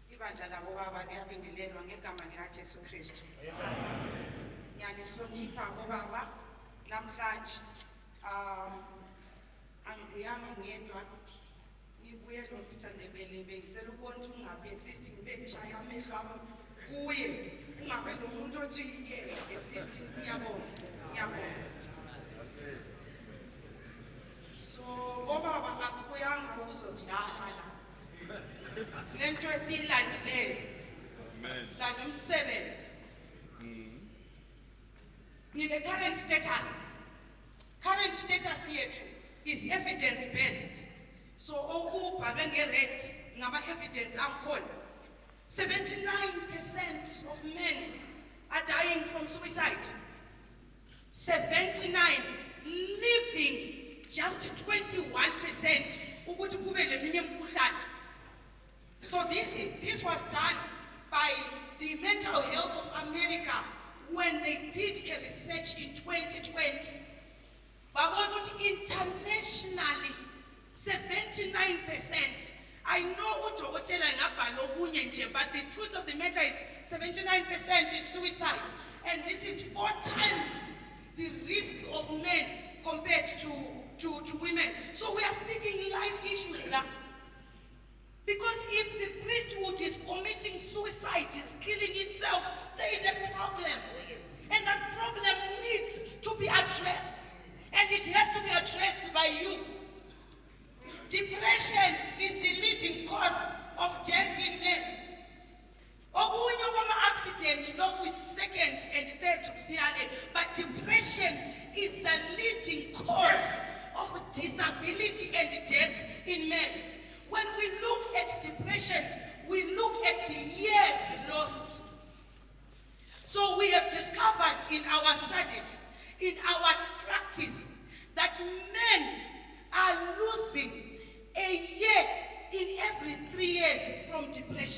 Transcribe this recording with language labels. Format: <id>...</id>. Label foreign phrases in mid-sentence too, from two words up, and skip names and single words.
<nd>ibandla labo baba liyabingelelwa ngegama likaJesu Kristu. Ngiyanihlonipha bobaba namhlanje angibuyanga ngedwa ngibuye lo Mstandebele bengicela ukubona ukuthi ungabe</nd> <en>at least</en> <nd>ngibe ngishaya amehlo ami kuye ungabe lo muntu othi</nd> <en>at least</en> <nd>ngiyabonga. So bobaba asibuyanga ukuzodlala la lento esiyilandileyo silanda umsebenzi.</nd> <en>Ngile current status yethu is evidence based.</en> <nd>So okubhalwe nge-red ngama-evidence angikhona.</nd> <en>79% of men are dying from suicide.</en> <nd>79,</nd> <en>leaving just</en> <nd>21% ukuthi kube leminye imikhuhlane.</nd> <en>So this was done by the Mental Health of America when they did a research in 2020.</en> <nd>Babona ukuthi internationally 79%.</nd> <en>I know</en> <nd>udokotela ngabhala okunye nje,</nd> <en>but the truth of the matter is 79% is suicide, and this is 4 times the risk of men compared to women. So we are speaking life issues now. Because if the priesthood is committing suicide, it's killing itself, there is a problem. And that problem needs to be addressed. And it has to be addressed by you. Depression is the leading cause of death in men.</en> <nd>Okunye kwama-accident lokhu</nd> <en>is second and third kusiyale, but depression is the leading cause of disability and death in men. When we look at depression, we look at the years lost. So we have discovered in our studies, in our practice, that men are losing a year in every 3 years from depression.</en>